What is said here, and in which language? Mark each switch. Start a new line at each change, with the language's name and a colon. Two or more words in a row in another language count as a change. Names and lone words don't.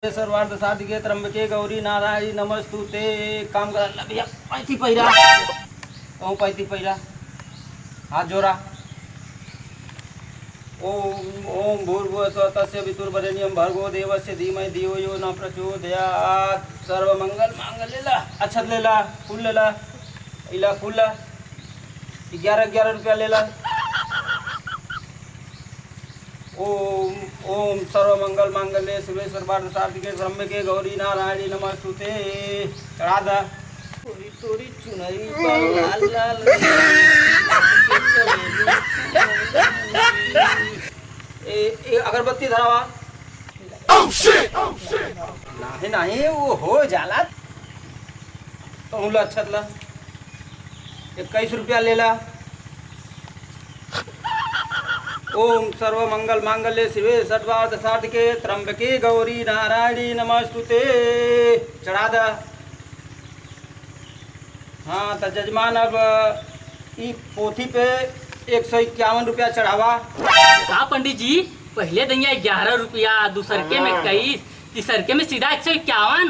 Sanskrit: सर्वार्थ साधिके त्र्यंबके गौरी नारायणी नमस्तुते।
Bhojpuri: काम करा भैया, पैती पैरा कहूँ, पैती पैरा, हाथ जोड़ा।
Sanskrit: ओम ओम भूर्भुवः स्वः तस्य वितुर्वरेण्यं भर्गो देवस्य धीमहि धियो यो न प्रचोदयात्। सर्वमंगल मांगल्ये
Bhojpuri: ला, अक्षत ले ला, फूल ले ला, इला फूल ला, 11 रुपया ले ला।
Sanskrit: ओम ओम सर्वमंगल मांगल्ये शिवे सर्वार्थ साधिके त्र्यंबके गौरी नारायणी नमस्तुते।
Bhojpuri: चढ़ा दा तोरी तोरी चुनरी पर लाल लाल ए अगरबत्ती धरावा। नहीं नहीं वो हो जाला तो ला अच्छा ला 21 रुपया ले ला।
Sanskrit: ओम सर्वमंगल मांगल्ये शिवे सर्वार्थ साधिके त्र्यंबके गौरी नारायणी नमस्तुते।
Bhojpuri: चढ़ा दा। हाँ तो जजमान अब ई पोथी पे 151 रुपया चढ़ावा। का पंडित जी, पहले दैया 11 रुपया, दूसर के में 21, तीसर के में सीधा 151।